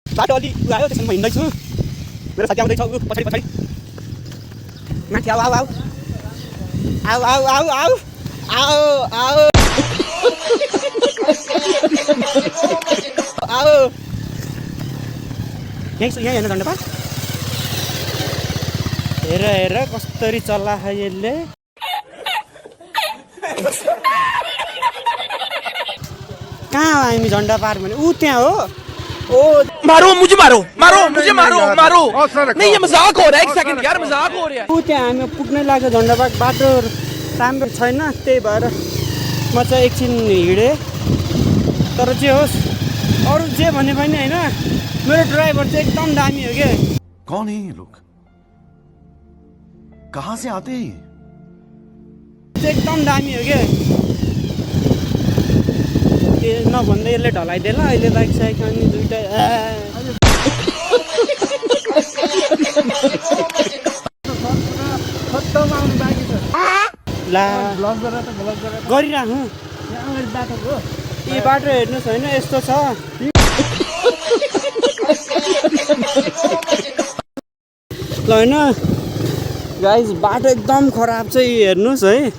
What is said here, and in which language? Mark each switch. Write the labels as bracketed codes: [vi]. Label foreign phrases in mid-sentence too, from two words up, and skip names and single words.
[ne] बाटो अलि आयो त्यसमा हिँड्दैछु मेरो साथी आउँदैछ पछाडि पछाडि माथि आऊ आऊ आऊ आऊ आऊ आऊ आऊ आऊ आऊ आऊ यहाँ हेर्न झन्डा हेर हेर कसरी चल्ला है यसले कहाँ हो हामी झन्डा पार भने ऊ त्यहाँ हो ओ [hi] मारो मुझे मारो मारो मुझे मारो मारो नहीं ये मजाक हो रहा है एक सेकंड यार मजाक हो रहा है [ne] ऊ त्यहाँ हामी पुग्नै लाग्यो झन्डा पार बाटो राम्रो छैन त्यही भएर म चाहिँ एकछिन हिँडेँ तर जे होस् अरू जे भने पनि होइन मेरो ड्राइभर चाहिँ एकदम दामी हो क्या [hi] कौन है ये लोग कहाँ से आते हैं [ne] एकदम दामी हो क्या ए नभन्दै यसले ढलाइदिएला अहिले बाइक साइक अनि दुइटा ला गरिराखौँ यी बाटो हेर्नुहोस् होइन यस्तो छ ल होइन गाइस बाटो एकदम खराब चाहिँ हेर्नुहोस् है